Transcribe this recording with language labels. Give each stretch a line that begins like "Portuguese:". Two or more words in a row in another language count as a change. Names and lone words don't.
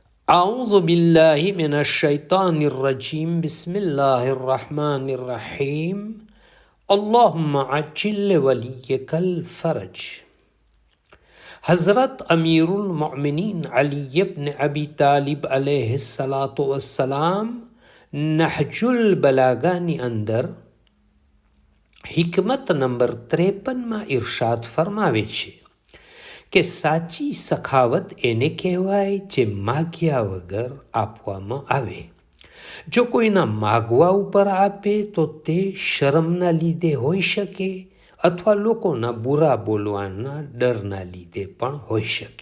Arabic: أعوذ بالله من الشيطان الرجيم بسم الله الرحمن الرحيم اللهم عجل وليك الفرج.
Gujarati: હઝરત અમીરુલ મોમિનીન અલી ઇબ્ન અબી તાલિબ
Arabic: عليه الصلاة والسلام
Gujarati: નહજુલ બલાગાની અંદર હિકમત નંબર 53 ઇરશાદ ફરમાવે છે કે સાચી સખાવત એને કહેવાય જે માગ્યા વગર આપવામાં આવે. જો કોઈના માગવા ઉપર આપે તો તે શરમના લીધે હોઈ શકે અથવા લોકોના બુરા બોલવાના ડરના લીધે પણ હોઈ શકે.